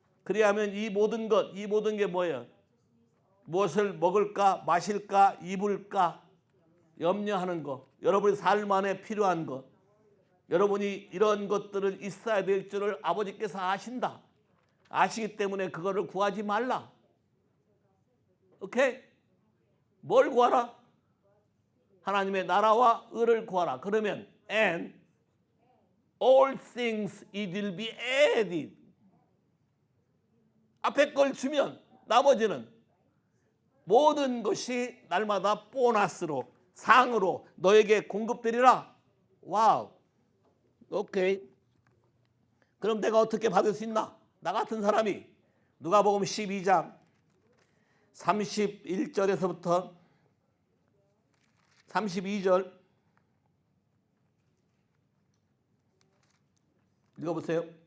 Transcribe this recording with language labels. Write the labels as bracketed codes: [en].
[ko] 그리하면 이 모든 게 뭐예요? 무엇을 먹을까, 마실까, 입을까 염려하는 것, 여러분의 삶 안에 필요한 것, 여러분이 이런 것들은 있어야 될 줄을 아버지께서 아신다. 아시기 때문에 그거를 구하지 말라. 오케이? 뭘 구하라? 하나님의 나라와 의를 구하라. 그러면 [en] and all things it will be added. [ko] 앞에 걸 주면 나머지는 모든 것이 날마다 보너스로, 상으로 너에게 공급되리라. 와우. 오케이. 그럼 내가 어떻게 받을 수 있나? 나 같은 사람이 누가복음 12장 31절에서부터 32절 읽어보세요.